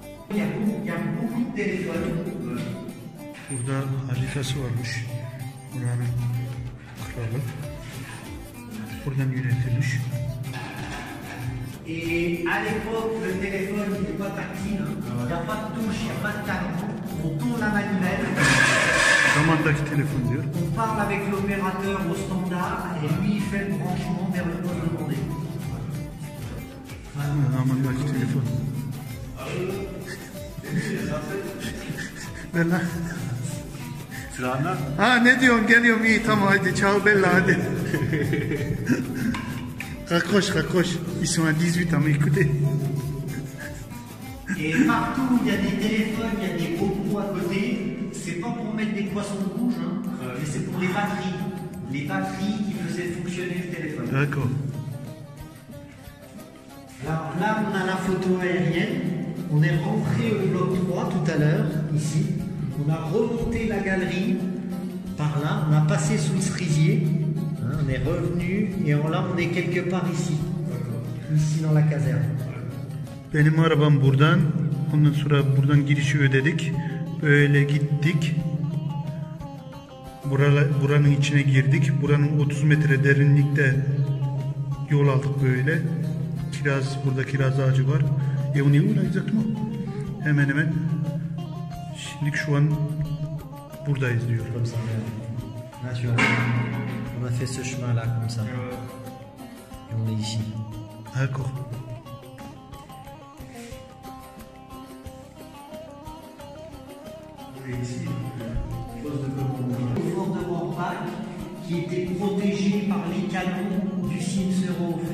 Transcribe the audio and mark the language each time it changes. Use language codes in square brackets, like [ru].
[fr] Il y a beaucoup de téléphones. [tr] Burada haritası varmış. Buranın kralı. Buradan yönetilmiş. [fr] Et à l'époque, le téléphone n'était pas tactile, il n'y a pas de touche, il n'y a pas de cadran. on tourne la manivelle, [tr] Zamandaki telefon diyor. [fr] on parle avec l'opérateur au standard et lui il fait le branchement vers le poste demandé. [tr] Zamandaki telefon. Ver lan. Sırağında. Ha ne diyorsun, geliyorum, iyi tamam hadi [it] ciao bella [tr] hadi. [fr] Raccroche, ils sont à 18 ans, mais écoutez. Et partout où il y a des téléphones, il y a des bobos à côté, c'est pas pour mettre des poissons rouges, hein, mais c'est pour les batteries. Les batteries qui faisaient fonctionner le téléphone. D'accord. Alors là, on a la photo aérienne. On est rentré au bloc 3 tout à l'heure, ici. On a remonté la galerie par là. On a passé sous le cerisier. Hein, on est revenu et là, on est quelque part ici. Ici dans la caserne. [tr] Benim arabam buradan. Ondan sonra buradan girişi ödedik. Böyle gittik. Buranın içine girdik. Buranın 30 metre derinlikte yol aldık böyle. Burada kiraz ağacı var. [fr] On est où là exactement? [tr] Hemen hemen. Şimdi şu an buradayız diyor. [fr] Comme ça. Là, tu vois. On a fait ce chemin là comme ça. Et on est ici. D'accord. Le fort de Morpac, qui était protégé par les canons du Cimserov.